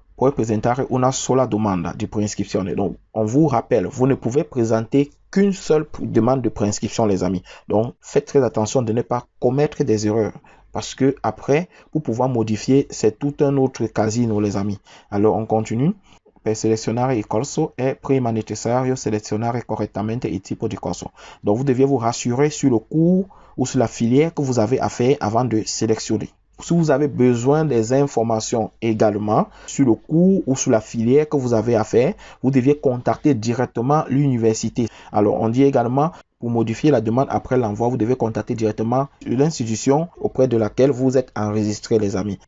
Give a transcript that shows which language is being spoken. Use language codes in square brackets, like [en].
[fr] Pour présenter [it] una sola domanda di préinscrizione. [fr] Donc, on vous rappelle, vous ne pouvez présenter qu'une seule demande de préinscription, les amis. Donc, faites très attention de ne pas commettre des erreurs. Parce que après, pour pouvoir modifier, c'est tout un autre casino, les amis. Alors, on continue. [it] Per selezionare il corso è prima necessario selezionare correttamente il tipo di corso. [fr] Donc, vous deviez vous rassurer sur le cours ou sur la filière que vous avez à faire avant de sélectionner. Si vous avez besoin des informations également sur le cours ou sur la filière que vous avez à faire, vous deviez contacter directement l'université. Alors, on dit également, pour modifier la demande après l'envoi, vous devez contacter directement l'institution auprès de laquelle vous êtes enregistré, les amis.